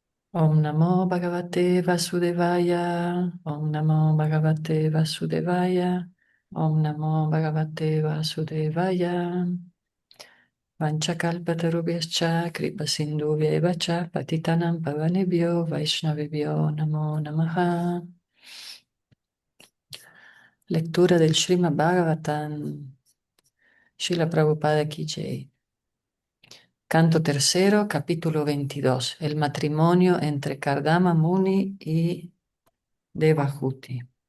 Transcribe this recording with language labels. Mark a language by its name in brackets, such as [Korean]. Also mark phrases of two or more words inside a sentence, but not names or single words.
[Sanskrit] Om Namo Bhagavate Vasudevaya. Om Namo Bhagavate Vasudevaya. Om Namo Bhagavate Vasudevaya. Vanchakalpatarubhyascha kripasindhuvya cha patitanam pavanebhyo vaishnavibhyo namo namaha. [Spanish] Lectura del Srimad Bhagavatam. [Hindi] Srila Prabhupada Ki Jai. [Spanish] Canto tercero, capítulo 22. El matrimonio entre Kardama Muni y Devahuti.